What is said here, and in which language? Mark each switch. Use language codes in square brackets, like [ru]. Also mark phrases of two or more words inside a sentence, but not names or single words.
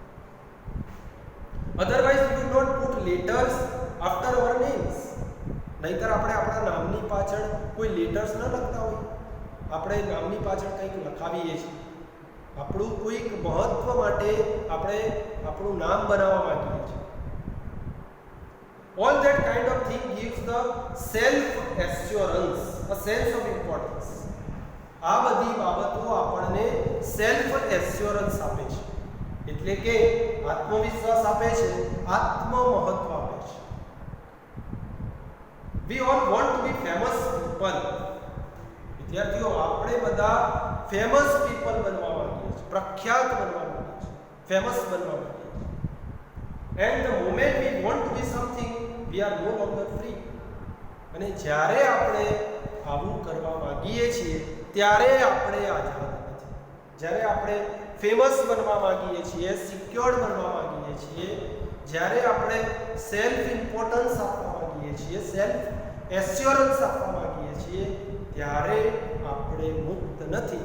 [en] Otherwise we would not put letters after our names. [gu] નહીંતર આપણે આપણા નામની પાછળ કોઈ લેટર્સ ન લખતા હોય. આપણે નામની પાછળ કંઈક લખાવીએ છીએ, આપણું કોઈક મહત્વ માટે આપણે આપણું નામ બનાવવા માંગીએ છીએ. [en] All that kind of thing gives the self assurance, a sense of importance. [gu] આ બધી બાબતો આપણને [en] self assurance [gu] આપે છે, એટલે કે આત્મવિશ્વાસ આપે છે, આત્મ મહત્વ આપે છે. [en] We all want to be famous people. [gu] વિદ્યાર્થીઓ, આપણે બધા [en] famous people [gu] બનવા માંગીએ છીએ, પ્રખ્યાત બનવા માંગીએ છીએ, ફેમસ બનવા માંગીએ છીએ. [en] And the moment we want to be something, we are no longer free. [gu] અને જ્યારે આપણે આવું કરવા માંગીએ છીએ ત્યારે આપણે આઝાદ નથી. જ્યારે આપણે ફેમસ બનવા માંગીએ છીએ, સિક્યોર્ડ બનવા માંગીએ છીએ, જ્યારે આપણે [en] self importance [gu] આપવા માંગીએ છીએ, [en] self assurance [gu] આપવા માંગીએ છીએ, ત્યારે આપણે મુક્ત નથી.